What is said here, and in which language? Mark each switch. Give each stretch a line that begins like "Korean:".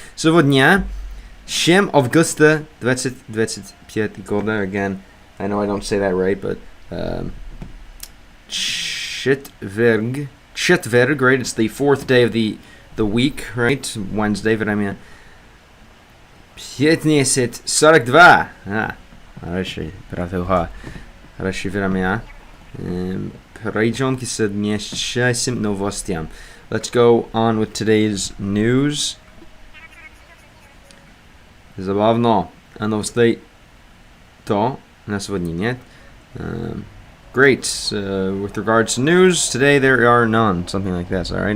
Russian: Сегодня 7 августа 2025 года.
English: Again, I know I don't say that right, but Четверг, right? It's the 4th day of the week, right? Wednesday, время 15:42.
Russian: Хороший, правда, хорошее время. Перейдем к следующим новостям.
English: Let's go on with today's news.
Russian: Забавно. А новостей то на сегодня нет.
English: Great. With regards to news, today there are none. Something like this, alright?